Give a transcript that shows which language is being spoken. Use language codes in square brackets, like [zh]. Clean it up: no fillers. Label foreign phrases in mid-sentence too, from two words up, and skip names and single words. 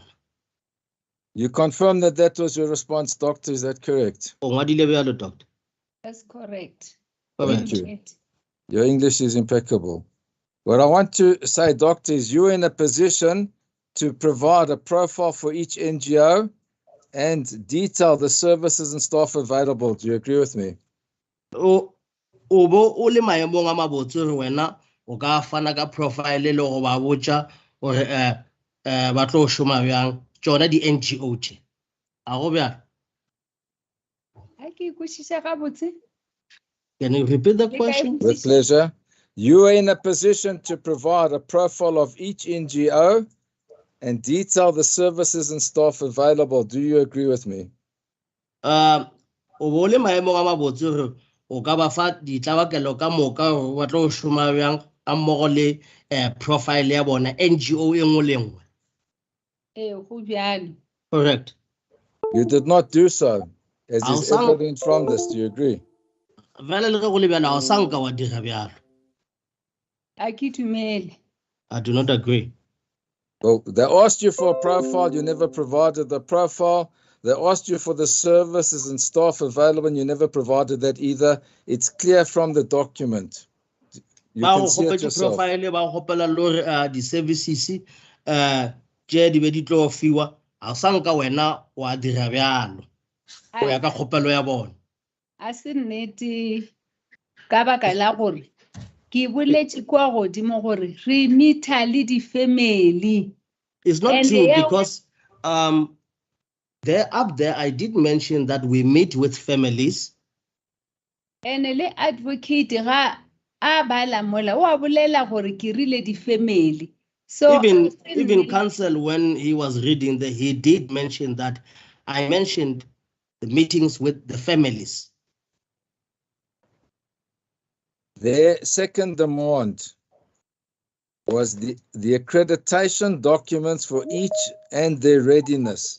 [en] You confirm that that was your response, doctor, is that correct? [nso] O ngwadile bjalo, doctor? [en] That's correct. Thank you. Your English is impeccable. What I want to say, doctor, is you're in a position to provide a profile for each NGO and detail the services and staff available. Do you agree with me? [nso] O bo o le maemong a mabotse gore wena o ka fana ka profile le go ba botša gore ba tlo šoma bjang tšona di-NGO tše. A go bjalo? Ha ke kwešiša gabotse. [en] Can you repeat the question? With pleasure. You are in a position to provide a profile of each NGO and detail the services and staff available. Do you agree with me? [nso] O bo le maemong a mabotse gore o ka ba fa ditlabakelo ka moka gore ba tlo šoma bjang a mmogo le profile ya bona NGO e nngwe le nngwe. Go bjalo. [en] Correct. You did not do so, as is evident from this. Do you agree? [nso] Vele le ge go le bjalo ga o sa nka wa dira bjalo. Ha ke dumele. [en] I do not agree. Well, they asked you for a profile. You never provided the profile. They asked you for the services and staff available, and you never provided that either. It's clear from the document. You [nso] Ba [en] can go see it [nso] kgopetše [en] yourself. [nso] profile ba go kgopela le gore di-services tše di be di tlo fiwa a sa nka wena wa dira bjalo go ya ka kgopelo ya bona. A se nnete ka baka la gore ke boletše kwa godimo gore re meeta le di-family. [en] It's not And true they are- because there up there I did mention that we meet with families. [nso] And le advocate ga a bala mola o a bolela gore ke rile di-family. [en] So Even counsel, when he was reading that, he did mention that I mentioned the meetings with the families. Their second demand was the accreditation documents for each and their readiness.